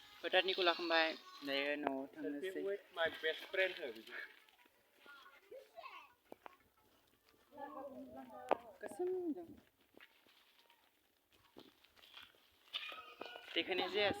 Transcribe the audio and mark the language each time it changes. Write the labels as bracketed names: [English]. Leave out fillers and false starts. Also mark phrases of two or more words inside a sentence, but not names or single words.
[Bodo] फोथारनिखौ लाखांबाय दायो न'आव थांनोसै [English] my best friend [Bodo] गोसोमजों देखायनाय जायासै